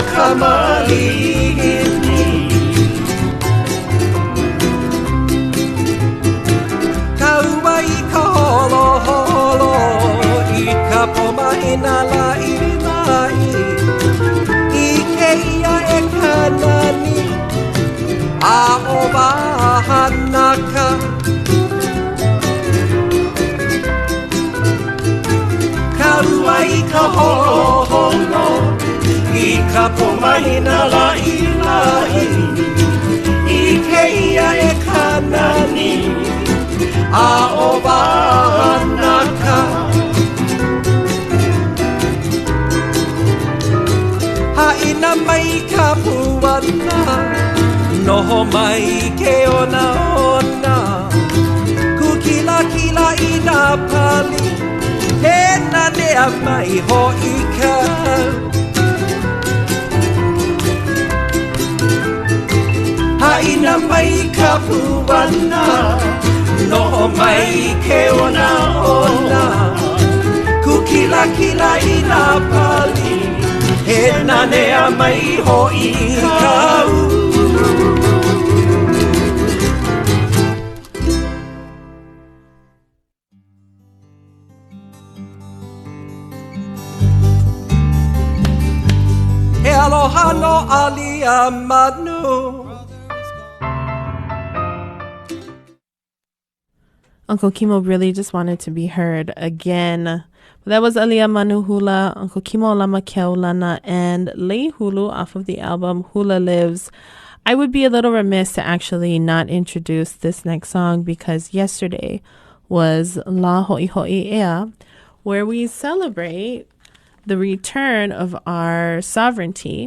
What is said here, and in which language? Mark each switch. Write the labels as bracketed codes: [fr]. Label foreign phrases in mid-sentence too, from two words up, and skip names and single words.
[haw] kamalini Kawai ka holo holo I ka pomahina lai lai I ke ia e kanani A o wahanaka Kawai ka holo holo I ka pomahina lai lai I ke ia e kanani A o wahanaka Haina mai ka puana Noho mai ke ona ona Kukila kila i na pali He nane a mai ho ika Haina mai ka puana Noho mai ke ona ona Kukila kila i na pali He nane a mai ho i kau He aloha no Aliamanu [en] Uncle Kimo really just wanted to be heard again. That was Aliamanu Hula, Uncle Kimo Alama Keaulana, and Lei Hulu off of the album Hula Lives. I would be a little remiss to actually not introduce this next song because yesterday was La Hoʻihoʻi, where we celebrate the return of our sovereignty.